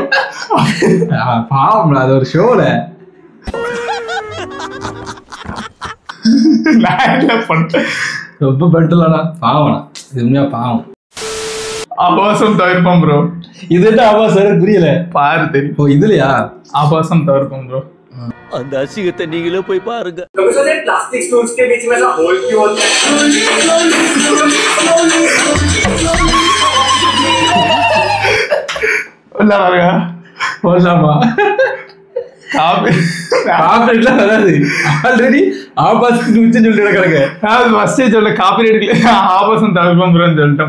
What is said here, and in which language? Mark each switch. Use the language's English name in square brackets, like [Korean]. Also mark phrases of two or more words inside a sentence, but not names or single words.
[Tamil] பாவம்ல அது ஒரு ஷோல. ரொம்ப பெட்டலானா பாவம் உண்மையா பாவம். ஆபாசம் தவிர்ப்போம் ப்ரோ. இது என்ன ஆபாசம் புரியல பாரு தெரியும். ஓ இதுலயா ஆபாசம் தவிர்ப்போம் ப்ரோ. அந்த அசிங்கத்தை நீங்களே போய் பாருங்க. [English] plastic stools [Hindi] के बीच में ऐसा होल क्यों होता है? [Tamil] போடலாமா? காப்பிரைட்லாம் வராது. ஆல்ரெடி ஆபாசத்துக்கு உச்சம் சொல்லிட்டு கிடக்கு. ஃபர்ஸ்டே சொல்ல காப்பிரைட் ஆபாசம் தவிர்ப்போம் ப்ரோ சொல்லிட்டேன்.